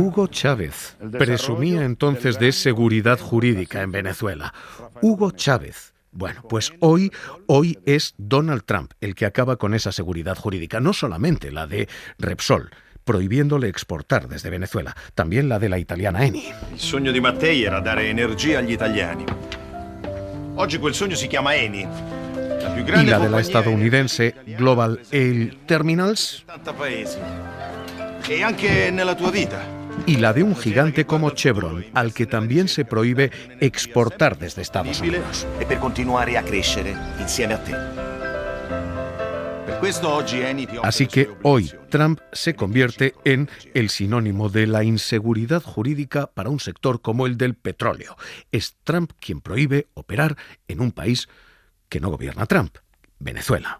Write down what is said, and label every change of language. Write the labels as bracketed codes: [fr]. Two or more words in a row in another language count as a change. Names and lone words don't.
[es] Hugo Chávez presumía entonces de seguridad jurídica en Venezuela. Hugo Chávez. Bueno, pues hoy es Donald Trump el que acaba con esa seguridad jurídica, no solamente la de Repsol, prohibiéndole exportar desde Venezuela, también la de la italiana Eni. [it] Il sogno di Mattei era dare energia agli italiani. Oggi quel sogno si chiama Eni. [es] Y la de la estadounidense Global Oil Terminals. [it] E anche nella tua vita. [es] Y la de un gigante como Chevron, al que también se prohíbe exportar desde Estados Unidos. [it] E per continuare a crescere insieme a te. [es] Así que hoy Trump se convierte en el sinónimo de la inseguridad jurídica para un sector como el del petróleo. Es Trump quien prohíbe operar en un país que no gobierna Trump, Venezuela.